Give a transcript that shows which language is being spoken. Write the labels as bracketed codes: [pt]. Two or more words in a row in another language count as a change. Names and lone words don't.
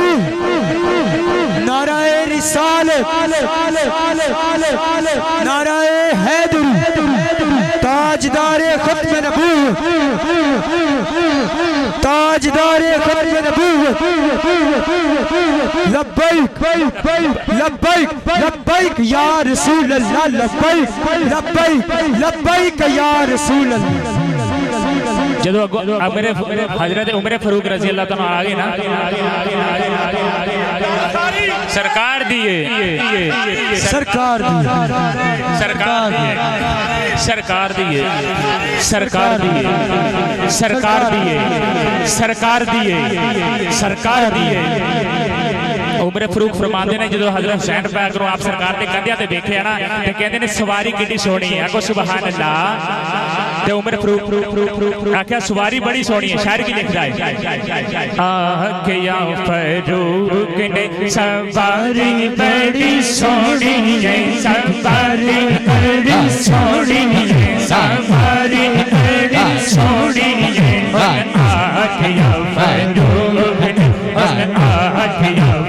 [ur] نعرہ رسالت نعرہ حیدر تاجدار ختم نبوت تاجدار ختم نبوت لبیک لبیک لبیک یا رسول اللہ لبیک لبیک لبیک یا رسول اللہ [pa] جدوں میرے حضرت عمر فاروق [ar] رضي الله تعالى [pa] آ گئے نا سرکار دے सरकार سرکار سرکار دے سرکار دے سرکار دے سرکار دے سرکار دے عمر فاروق فرماندے نے جو حضرت حسین پاک کو آپ سرکار نے کندھیاں تے دیکھیا نا تے کہندے نے سواری کتنی سوہنی ہے آکھو [ar] سبحان الله [pa] تے عمر فاروق آکھیا سواری بڑی سوہنی ہے شاعر کی لکھدا ہے آکھیا فاروق نے سواری بڑی سوہنی ہے سواری بڑی سوہنی ہے سواری بڑی سوہنی ہے آکھیا فاروق نے آکھیا